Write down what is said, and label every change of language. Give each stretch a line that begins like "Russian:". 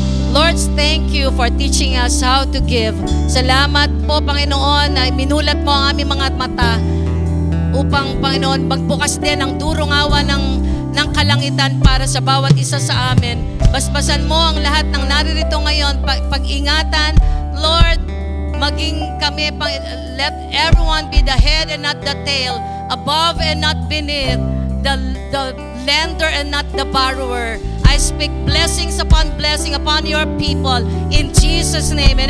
English: Lord, thank you for teaching us how to give.
Filipino: Salamat po, Panginoon, na minulat mo ang aming mga mata upang, Panginoon, magbukas din ang durong awa ng kalangitan para sa bawat isa sa amin. Basbasan mo ang lahat ng naririto ngayon. Pag-ingatan, Lord, maging kami,
English: let everyone be the head and not the tail, above and not beneath, the lender and not the borrower. I speak blessings upon your people in Jesus' name.